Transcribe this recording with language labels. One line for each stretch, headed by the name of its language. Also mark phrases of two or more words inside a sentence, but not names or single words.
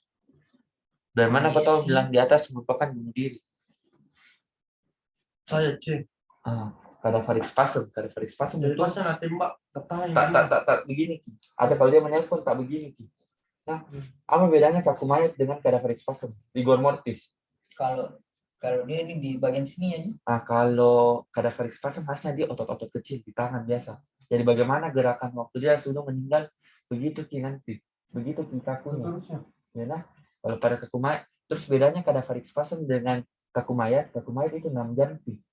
Indonesian: Dan mana kau tahu bilang di atas merupakan bunuh diri? Saya cek.
English: Cadaveric spasm
Indonesian: Jadi itu pas saya tembak ketahan. tak begini Ki. Ada kalau dia menelpon tak begini Ki. Nah, apa bedanya kaku mayat dengan
English: cadaveric spasm?
Latin: Rigor mortis.
Indonesian: Kalau dia ini di bagian sini ya. Nah, kalau
English: cadaveric spasm
Indonesian: khasnya dia otot-otot kecil di tangan biasa. Jadi bagaimana gerakan waktu dia sudah meninggal begitu Ki nanti. Begitu Ki kakunya. Ya nah, kalau pada kaku mayat, terus bedanya
English: cadaveric spasm
Indonesian: dengan kaku mayat itu 6 jam Ki.